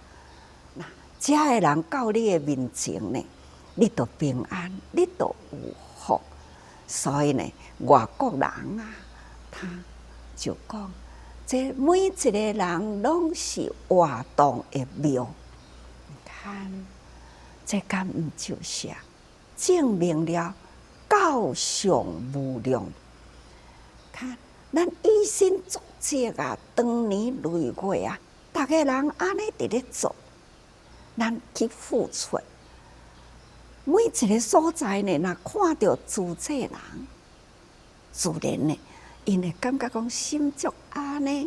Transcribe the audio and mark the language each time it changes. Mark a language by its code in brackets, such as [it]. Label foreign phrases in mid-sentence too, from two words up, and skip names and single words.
[nan] 那遮个人到你的面前呢，你就平安，你就有福。所以呢，外国人啊，他就讲，这每一个人拢是活动的庙。你看，这敢毋就是啊？证明了教上无量。看，咱以身作则啊，当年累月啊，逐个人安尼伫咧做，咱去付出。每一个所在呢，若看到主者人，自然呢，因会感觉讲心足安尼。